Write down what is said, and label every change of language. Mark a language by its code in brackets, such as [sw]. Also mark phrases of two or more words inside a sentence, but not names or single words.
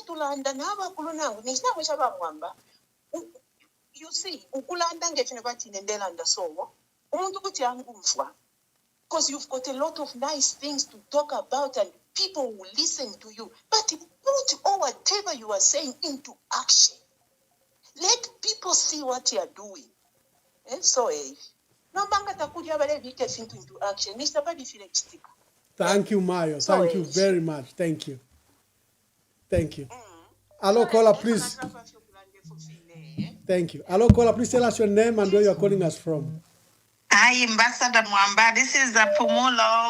[en] You see, because you've got a lot of nice things to talk about and people will listen to you. But put all whatever you are saying into action. Let people see what you are doing. [bem] No banga takuja bale vike [en] into action. [bem] Mr. Badi Filechitika. [en] Thank you, Mayo. Thank you very much. Thank you. Thank you. Hello, caller, please. Thank you. Hello, caller, please tell us your name and where you are calling us from. Hi, Ambassador Mwamba. This is Pumulo.